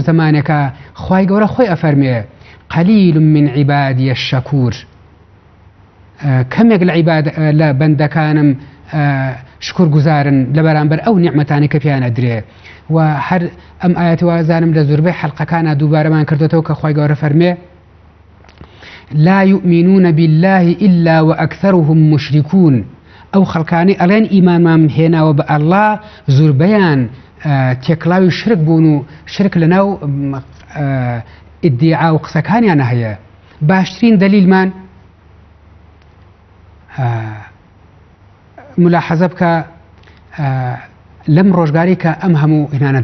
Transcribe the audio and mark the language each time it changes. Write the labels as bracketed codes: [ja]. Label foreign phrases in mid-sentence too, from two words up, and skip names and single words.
[ckb] زمانێکە خوای گەورە خۆی ئەفەرمێ [ar] قەلیل من عیبادی الشەکور [ckb] کەمێک لە بەندەکانم شکر گوزارن لە بەرامبەر ئەو نیعمەتانی کە پیان ئەدرێ و هەر ئەم ئاەتی وازانم لە زۆربەی حەلقەکانە دووبارەمان کردێتەوە کە خوای گەورە فەرمێ [ar] لا يؤمنون بالله إلا وأكثرهم مشركون [ckb] ئەو خەڵکانی ئەڵێن ئیمانمان هێناوە بە ئەڵڵا زۆربەیان تێکڵاوی شرک بوون و شرک لەناو ئیدعا و قسەکانیان هەیە باشترین دلیلمان ملاحەزە بکە لەم ڕۆژگاری کە ئەم هەموو هێنانە